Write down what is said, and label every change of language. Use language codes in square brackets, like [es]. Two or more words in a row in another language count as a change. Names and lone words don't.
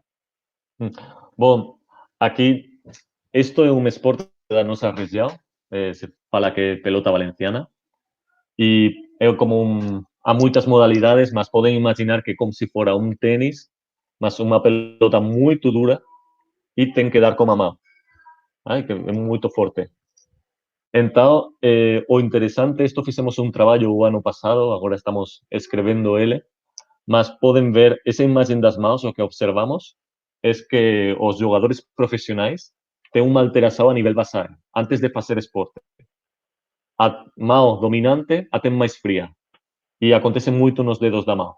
[pt] Bom, aqui, isto é um esporte da nossa região, se fala que é pelota valenciana, e é como há muitas modalidades, mas podem imaginar que é como se fora um tênis, mas uma pelota muito dura e tem que dar com a mão. Que é muito forte. [gl] Então, o interessante, isto fizemos un traballo o ano pasado, agora estamos escrevendo ele, mas poden ver esa imagen das mãos, o que observamos é que os jogadores profesionais têm unha alteración a nivel basal, antes de facer esporte. A mão dominante a ten máis fría e acontece moito nos dedos da mão.